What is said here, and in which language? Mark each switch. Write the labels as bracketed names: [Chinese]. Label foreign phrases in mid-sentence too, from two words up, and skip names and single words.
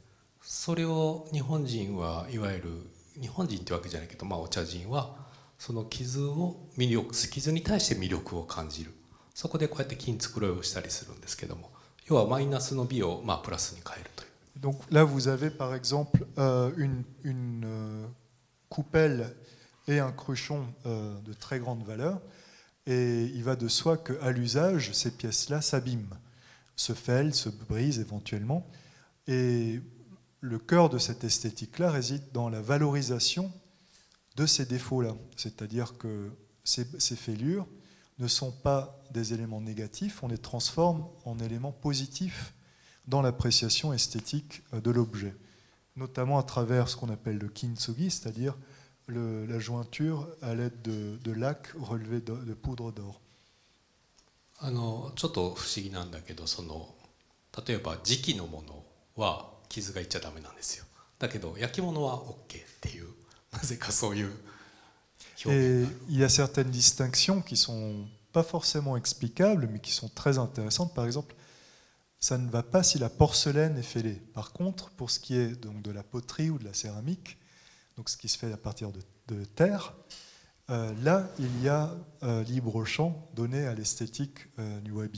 [Japanese] それを日本人はいわゆる日本人ってわけじゃないけど、お茶人はその傷に対して魅力を感じる。そこでこうやって金繕いをしたりするんですけども、要はマイナスの美をプラスに変えるという。 [French] Donc là, vous avez par exemple une coupelle et un cruchon de très grande valeur, et il va de soi qu'à l'usage, ces pièces-là s'abîment, se fêlent, se brisent éventuellement, et le cœur de cette esthétique-là réside dans la valorisation de ces défauts-là, c'est-à-dire que ces fêlures ne sont pas des éléments négatifs, on les transforme en éléments positifs dans l'appréciation esthétique de l'objet, notamment à travers ce qu'on appelle le kintsugi, c'est-à-dire la jointure à l'aide de lacs relevés de poudre d'or. [Japanese] ちょっと不思議なんだけど、例えば磁器のものは傷がいっちゃダメなんですよ。だけど焼き物は OK っていう、なぜかそういう表現が。 [French] Il y a certaines distinctions qui sont pas forcément explicables, mais qui sont très intéressantes. Par exemple, ça ne va pas si la porcelaine est fêlée. Par contre, pour ce qui est donc de la poterie ou de la céramique, donc ce qui se fait à partir de terre, là, il y a libre champ donné à l'esthétique du wabi.